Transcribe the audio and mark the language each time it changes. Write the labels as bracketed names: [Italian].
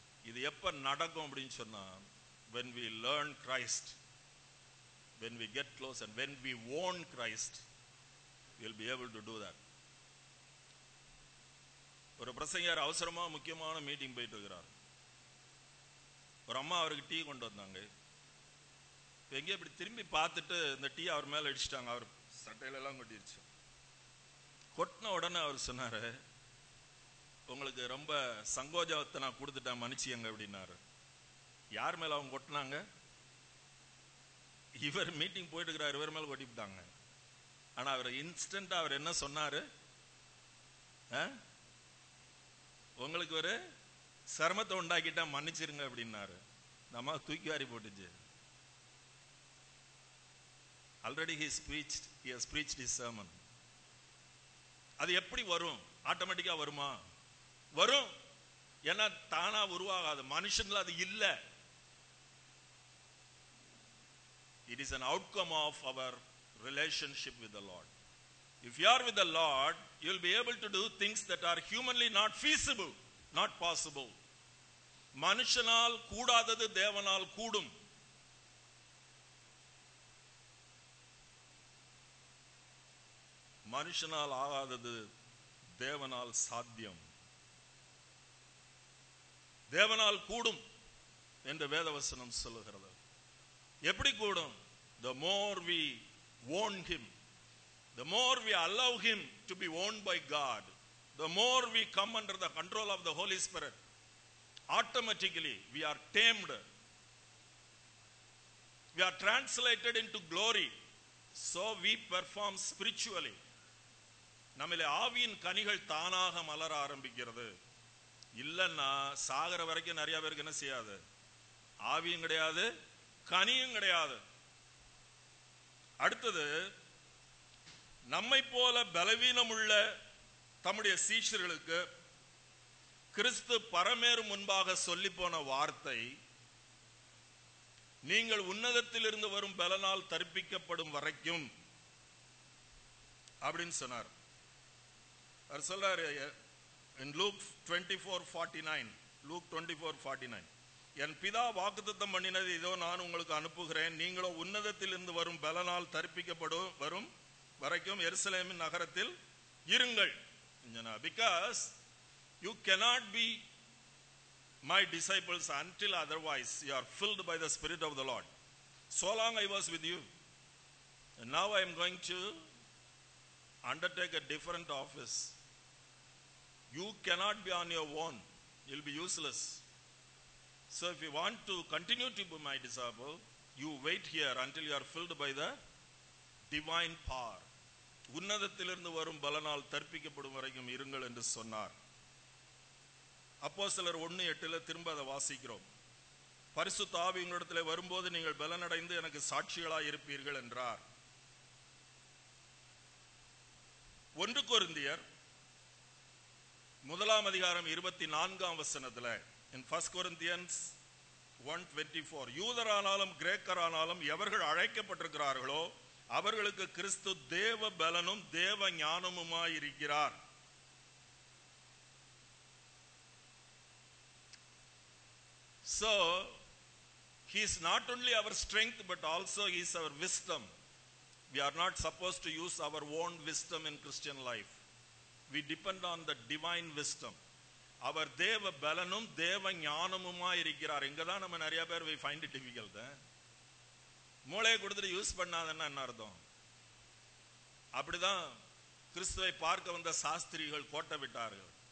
[Tamil] இது எப்ப நடக்கும் அப்படின்னு சொன்னா, [English] when we learn Christ, when we get close and when we own Christ, we'll be able to do that. [Tamil] ஒரு பிரசங்கர் அவசரமா முக்கியமான மீட்டிங் போயிட்டு இருக்கிறார். ஒரு அம்மா அவருக்கு டீ கொண்டு வந்தாங்க. எங்கேயும் இப்படி திரும்பி பார்த்துட்டு இந்த டீ அவர் மேல அடிச்சிட்டாங்க. அவர் சட்டையில எல்லாம் கொட்டிருச்சு. கொட்டின உடனே அவர் சொன்னாரு, உங்களுக்கு ரொம்ப சங்கோஜத்தை நான் கொடுத்துட்டேன், மன்னிச்சியங்க அப்படின்னாரு. யார் மேல அவங்க கொட்டினாங்க? இவர் மீட்டிங் போயிட்டு இருக்கிறார், இவர் மேல கொட்டிவிட்டாங்க. ஆனா அவர் இன்ஸ்டன்டா அவர் என்ன சொன்னாரு? உங்களுக்கு ஒரு சிரமத்தை உண்டாக்கிட்டா மன்னிச்சிருங்க அப்படின்னாரு. நம்ம தூக்கி வாரி போட்டுச்சு. [English] Already he has preached his sermon. [Tamil] அது எப்படி வரும்? ஆட்டோமேட்டிக்கா வருமா? வரும். ஏன்னா தானா உருவாகாது, மனுஷன்ல அது இல்ல. [English] It is an outcome of our relationship with the Lord. If you are with the Lord, you will be able to do things that are humanly not feasible, not possible. [Tamil] மனுஷனால் கூடாதது தேவனால் கூடும். மனுஷனால் ஆகாதது தேவனால் சாத்தியம். தேவனால் கூடும் என்று வேதவசனம் சொல்லுகிறது. எப்படி கூடும்? [English] The more we own him, the more we allow him to be owned by God, the more we come under the control of the Holy Spirit, automatically we are tamed, we are translated into glory, so we perform spiritually. [Tamil] நம்மிலே ஆவியின் கனிகள் தானாக மலர ஆரம்பிக்கிறது. இல்லன்னா சாகர வரைக்கும் நிறைய பேருக்கு என்ன செய்யாது? ஆவியும் கிடையாது, கனியும் கிடையாது. அடுத்தது, நம்மை போல பலவீனமுள்ள தம்முடைய சீஷர்களுக்கு கிறிஸ்து பரமேறு முன்பாக சொல்லி போன வார்த்தை, நீங்கள் உன்னதத்திலிருந்து வரும் பலனால் தரிப்பிக்கப்படும் வரைக்கும் அப்படின்னு சொன்னார். அவர் சொல்றாரு [English] in Luke 24:49, Luke 24:49, [Tamil] என் பிதா வாக்குத்தத்தம் பண்ணினது இதோ நான் உங்களுக்கு அனுப்புகிறேன், நீங்களோ உன்னதத்திலிருந்து வரும் பலனால் தரிப்பிக்கப்படும் வரும் வரைக்கும் எருசலேமின் நகரத்தில் இருங்கள். [English] Because you cannot be my disciples until otherwise you are filled by the Spirit of the Lord. So long I was with you, and now I am going to undertake a different office. You cannot be on your own. You will be useless. So if you want to continue to be my disciple, you wait here until you are filled by the divine power. [Tamil] உன்னதத்திலிருந்து வரும் பலனால் தரிப்பிக்கப்படும் வரைக்கும் இருங்கள் என்று சொன்னார். அப்போஸ்தலர் 1:8 திரும்ப அதை வாசிக்கிறோம். பரிசுத்த ஆவி உங்களிடத்தில் வரும்போது நீங்கள் பலனடைந்து எனக்கு சாட்சிகளாய் இருப்பீர்கள் என்றார். 1 கொரிந்தியர் 1:24 [English] in 1 Corinthians 1:24, [Tamil] யூதரானாலும் கிரேக்கரானாலும் எவர்கள் அழைக்கப்பட்டிருக்கிறார்களோ அவர்களுக்கு கிறிஸ்து தேவ பலனும் தேவ ஞானமுமாய் இருக்கிறார். [English] So he is not only our strength but also he is our wisdom. We are not supposed to use our own wisdom in Christian life. We depend on the divine wisdom. [Tamil] அவர் தேவ பலனும் தேவ ஞானமுமாய் இருக்கிறார். இங்கதான் நம்ம நிறைய பேர் [English] we find it difficult. [Tamil] மூளையை கொடுத்துட்டு யூஸ் பண்ணாதன்னா என்ன அர்த்தம்? அப்படிதான் கிறிஸ்துவை பார்க்க வந்த சாஸ்திரிகள் கோட்டை விட்டார்கள்.